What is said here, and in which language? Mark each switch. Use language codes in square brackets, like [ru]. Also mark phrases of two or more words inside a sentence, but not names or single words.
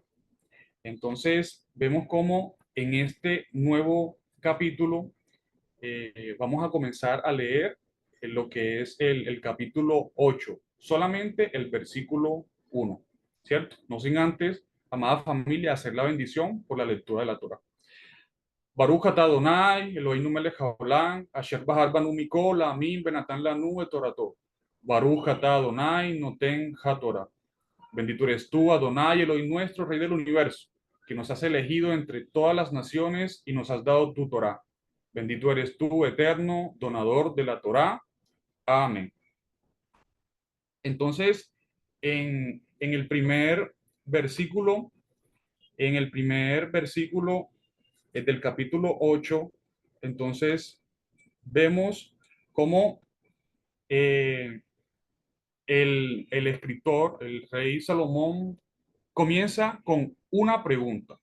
[es] Entonces, vemos cómo en este nuevo capítulo vamos a comenzar a leer lo que es el capítulo 8, solamente el versículo 1, ¿cierto? No sin antes, amada familia, hacer la bendición por la lectura de la Torah. [he] ברוך אתה אדוני, אלוהינו מלך העולם, אשר בחר בנו מכל העמים ונתן לנו את תורתו. ברוך אתה אדוני נותן התורה. [es] Bendito eres tú, Adonai, Elohim nuestro, Rey del universo, que nos has elegido entre todas las naciones y nos has dado tu Torah. Bendito eres tú, eterno, donador de la Torah. Amén. Entonces, en el primer versículo, en el primer versículo del capítulo 8, entonces vemos cómo eh, el escritor, el rey Salomón, comienza con una pregunta.